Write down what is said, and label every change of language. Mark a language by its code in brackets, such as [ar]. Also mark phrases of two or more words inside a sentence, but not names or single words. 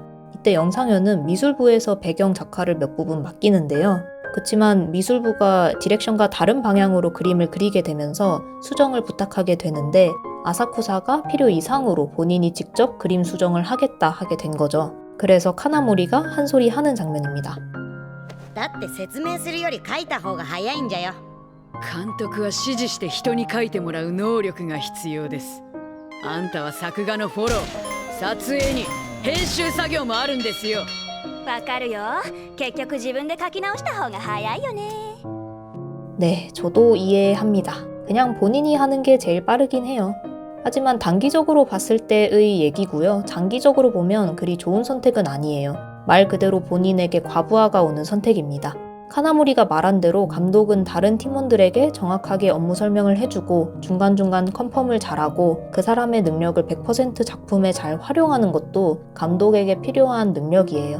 [ko] 이때 영상현은 미술부에서 배경 작화를 몇 부분 맡기는데요. 그치만 미술부가 디렉션과 다른 방향으로 그림을 그리게 되면서 수정을 부탁하게 되는데 아사쿠사가 필요 이상으로 본인이 직접 그림 수정을 하겠다 하게 된 거죠. 그래서 카나모리가 한 소리 하는 장면입니다. [ja] だって説明するより書いた方が早いんじゃよ。監督は指示して人に書いてもらう能力が必要です。あんたは作画のフォロー、撮影に編集作業もあるんですよ。わかるよ。結局自分で書き直した方が早いよね。 [ko] 네, 저도 이해합니다. 그냥 본인이 하는 게 제일 빠르긴 해요. 하지만 단기적으로 봤을 때의 얘기고요. 장기적으로 보면 그리 좋은 선택은 아니에요. 말 그대로 본인에게 과부하가 오는 선택입니다. 카나모리가 말한 대로 감독은 다른 팀원들에게 정확하게 업무 설명을 해주고 중간중간 컨펌을 잘하고 그 사람의 능력을 100% 작품에 잘 활용하는 것도 감독에게 필요한 능력이에요.